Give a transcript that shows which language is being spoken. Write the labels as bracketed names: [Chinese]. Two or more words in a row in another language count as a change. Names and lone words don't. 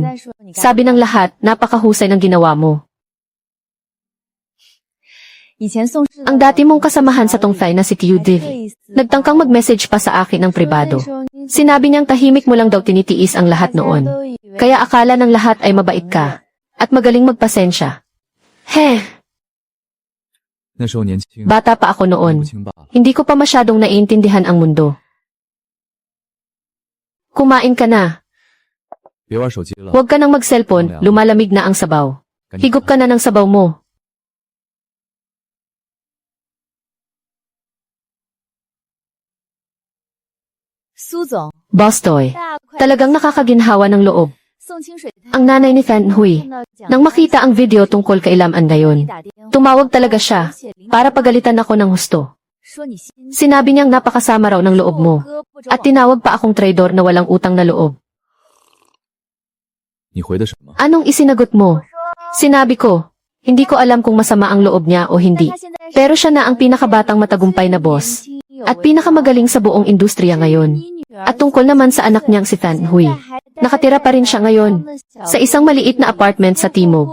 [Filipino] Sabi ng lahat, napakahusay ng ginawa mo. Ang dati mong kasamahan sa Tongthai na si Tiu Divi, nagtangkang mag-message pa sa akin ng pribado. Sinabi niyang tahimik mo lang daw tinitiis ang lahat noon. Kaya akala ng lahat ay mabait ka at magaling magpasensya. Heh, [Chinese] 那时候年轻， [Filipino] bata pa ako [Chinese] 不 [Filipino] noon. [Chinese] 清罢了。 [Filipino] Hindi ko pa masyadong naiintindihan ang mundo. Kumain ka na. [Chinese] 别玩手机了， [Filipino] Huwag ka nang mag-cellphone, lumalamig na ang sabaw. [Chinese] 赶紧 [Filipino] Higop ka na ng sabaw mo. Boss Toy, talagang nakakaginhawa ng loob. Ang nanay ni Fan Hui, nang makita ang video tungkol kay Lam-an ngayon, tumawag talaga siya para pagalitan ako ng husto. Sinabi niyang napakasama raw ng loob mo at tinawag pa akong traidor na walang utang na loob. [Chinese] 你回的什么？ [Filipino] Anong isinagot mo? Sinabi ko, hindi ko alam kung masama ang loob niya o hindi. Pero siya na ang pinakabatang matagumpay na boss at pinakamagaling sa buong industriya ngayon. At tungkol naman sa anak niyang si Fan Hui, nakatira pa rin siya ngayon sa isang maliit na apartment sa Timog.